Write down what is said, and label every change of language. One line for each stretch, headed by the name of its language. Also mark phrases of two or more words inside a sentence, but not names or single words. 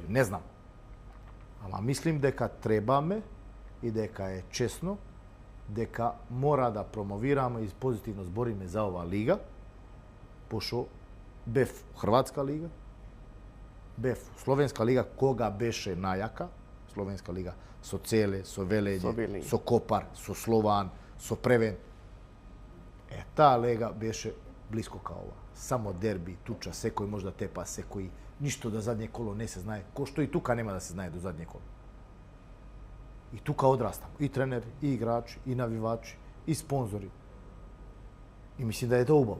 Macedonian: Не знам. Али мислим дека треба ме и дека је чесно, дека мора да промовирамо и позитивно збориме за ова лига, пошто БЕФ Хрватска лига, БЕФ Словенска лига, кога беше најака, Словенска лига, со Целе, со Велење, со Копар, со Слован, со Превен. Та лига беше блиско као ова. Само дерби, туча, се који можда тепа, се који ништо да задње коло не се знаје, ко што и тука нема да се знаје до задње коло. И тука одрастамо, и тренери, и играчи, и навивачи, и спонзори. И мислим да је то убаво.